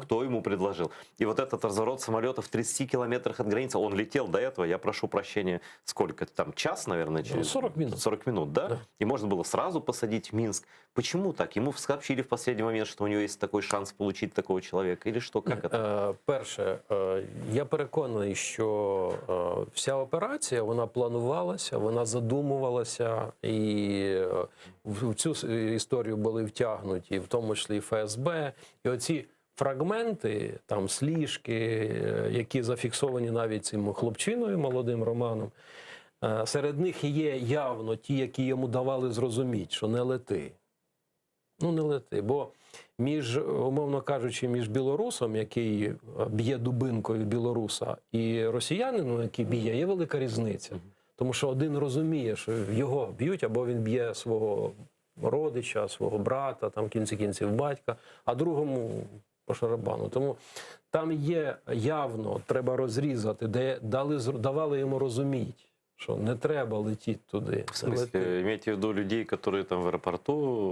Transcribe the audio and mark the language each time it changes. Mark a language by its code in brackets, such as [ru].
[ru] кто ему предложил. И вот этот разворот самолета в 30 километрах от границы, он летел до этого, я прошу прощения, сколько там, час, наверное, через 40 минут. 40 минут, да? Да. И можно было сразу посадить в Минск. Почему так? Ему сообщили в последний момент, что у него есть такой шанс получить такого человека? Или что? Как это? [uk] Перше, я переконаний, що вся операція, вона планувалася, вона задумувалася, і в цю історію були втягнуті, в тому числі і ФСБ. І оці фрагменти, там, сліжки, які зафіксовані навіть цим хлопчиною, молодим Романом, серед них є явно ті, які йому давали зрозуміти, що не лети. Ну, не лети, бо між, умовно кажучи, між білорусом, який б'є дубинкою білоруса, і росіянином, який б'є, є велика різниця. Тому що один розуміє, що його б'ють, або він б'є свого родича, свого брата, там, в кінці кінців батька, а другому по шарабану. Тому там є явно, треба розрізати, де давали йому розуміти, що не треба летіти туди. [ru] В смысле, имеете в виду людей, которые там в аэропорту?